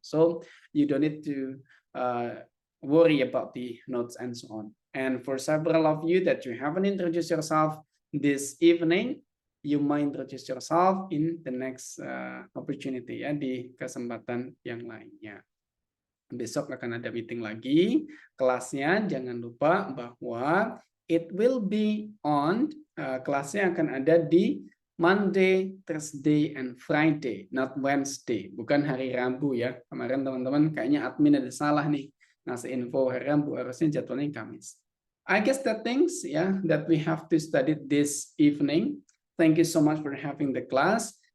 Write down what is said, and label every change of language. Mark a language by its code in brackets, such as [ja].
[en] So you don't need to worry about the notes and so on. And for several of you that you haven't introduced yourself this evening, you might introduce yourself in the next opportunity, [id] ya, di kesempatan yang lainnya. Besok akan ada meeting lagi kelasnya. Jangan lupa bahwa [en] it will be on, [id] kelasnya akan ada di [en] Monday, Thursday, and Friday, not Wednesday. [id] Bukan hari Rabu ya. Kemarin teman-teman kayaknya admin ada salah nih. Ngasih info hari Rabu, harusnya jadwalnya Kamis. [en] I guess the things that we have to study this evening. Thank you so much for having the class.